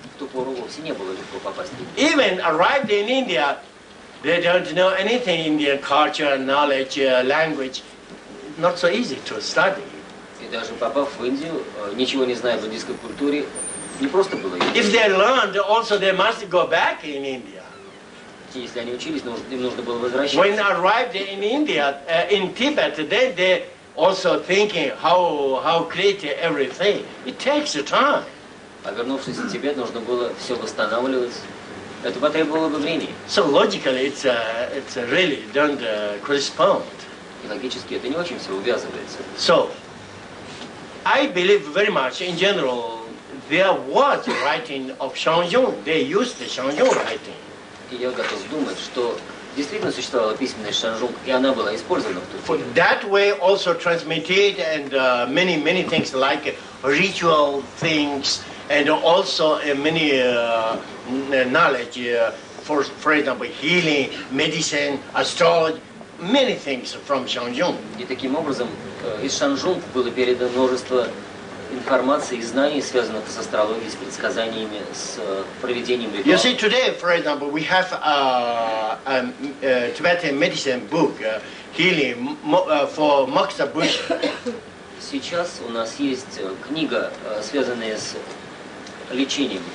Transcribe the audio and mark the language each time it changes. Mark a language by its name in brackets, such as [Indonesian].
[Russian] в ту пору вовсе не было легко попасть в Индию. [English] Even arrived in India, they don't know anything Indian culture, knowledge, language. Not so easy to study. [Russian] И даже попав в Индию, ничего не зная об индийской культуре, не просто было. [English] If they learned, also they must go back in India. [Russian] Если они учились, им нужно было возвращаться. [English] When arrived in India, in Tibet, then they also thinking how create everything. It takes time. [Russian] А вернувшись в Тибет, нужно было все восстанавливать. Это потребовало бы времени. [English] So logically, it's really don't correspond. [Russian] И логически это не очень все увязывается. [English] So, I believe very much in general there was writing of Shangyong. They used the Shangyong writing. [Russian] И я готов думать, что действительно существовала письменность Шанжунг, и она была использована в тот период. [English] That way also transmitted and many things like ritual things and also many knowledge for example healing, medicine, astrology, many things from Shangyong. [Russian] И таким образом из Шанжунг было передано множество информации и знаний, связанных с астрологией, с предсказаниями, с проведением [English] You see, [Russian] ритуалов. [English] today, for example, we have a Tibetan medicine book, healing for Moksa Bush. [Russian] Сейчас у нас есть книга, связанная с лечением.